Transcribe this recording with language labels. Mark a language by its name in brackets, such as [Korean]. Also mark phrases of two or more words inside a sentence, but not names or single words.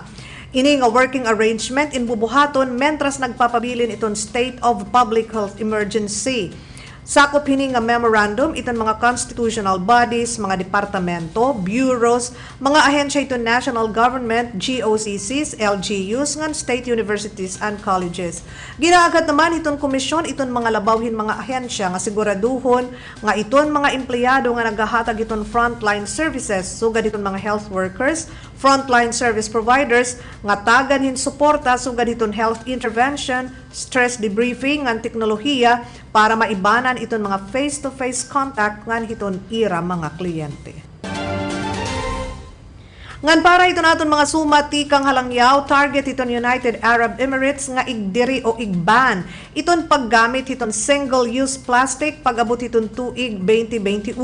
[Waray] Ini nga [English] working arrangement [Waray] in bubuhaton mentras nagpapabilin iton [English] state of public health emergency. [Waray] Sakop hini nga memorandum iton mga [English] constitutional bodies, [Waray] mga departamento, bureaus, mga ahensya iton [English] national government, [Waray] GOCCs, LGUs, ngan [English] state universities and colleges. [Waray] Ginaagad naman iton komisyon iton mga labawhin mga ahensya nga siguraduhon nga iton mga empleyado nga nagahatag iton [English] frontline services [Waray] sugad iton mga [English] health workers, frontline service providers [Waray] nga tagan hin suporta sugad iton [English] health intervention, stress debriefing [Waray] ngan teknolohiya para maibanan iton mga [English] face-to-face contact [Waray] ngan hiton ira mga kliyente. Ngan para ito naton mga sumati kang halangyaw, target iton United Arab Emirates nga igdiri o igban iton paggamit iton [English] single-use plastic [Waray] pag-abot iton tuig 2021.